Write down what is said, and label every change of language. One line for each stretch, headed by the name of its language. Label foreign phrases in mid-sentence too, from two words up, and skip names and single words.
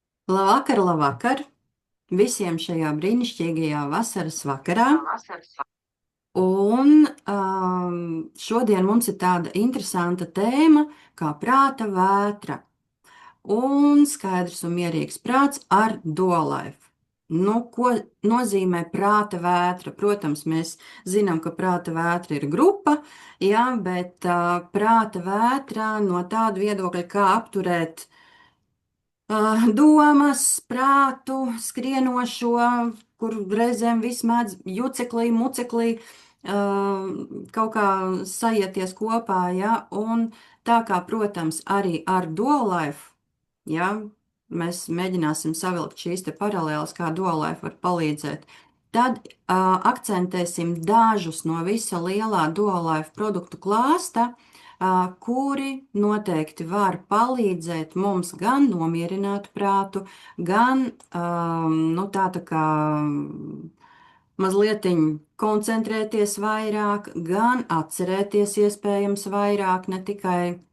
Latvian: Labvakar, labvakar visiem šajā brīnišķīgajā vasaras vakarā. Un šodien mums ir tāda interesanta tēma kā prāta vētra un skaidrs un mierīgs prāts ar dual-life. Nu, ko nozīmē prāta vētra? Protams, mēs zinām, ka prāta vētra ir grupa, jā, bet prāta vētra no tāda viedokļa, kā apturēt domas, prātu, skrienošo, kur reizēm viss mēdz juceklī, muceklī, kaut kā sajieties kopā, ja, un tā kā, protams, arī ar dual life, ja, mēs mēģināsim savilkt šīs te paralēlas, kā dual life var palīdzēt. Tad akcentēsim dažus no visa lielā dual life produktu klāsta, kuri noteikti var palīdzēt mums gan nomierināt prātu, gan nu, tā kā mazliet koncentrēties vairāk, gan atcerēties iespējams vairāk, ne tikai